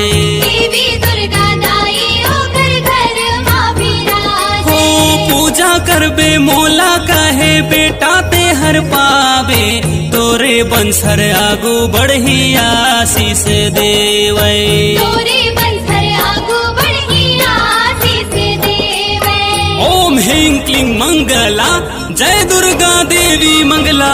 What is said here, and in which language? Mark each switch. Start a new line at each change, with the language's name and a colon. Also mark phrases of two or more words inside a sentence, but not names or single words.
Chhattisgarhi: देवी दुर्गा दाई ओकर घर माँ विराजे। हो पूजा करबे मोला कहे बेटा ते हर पावे, तोरे बंसर आगू बढ़ी आशीष देवे। तोरे बंसर आगू बढ़ी आशीष देवे।
Sanskrit: ओम ह्रीं क्लीं मंगला जय दुर्गा देवी मंगला।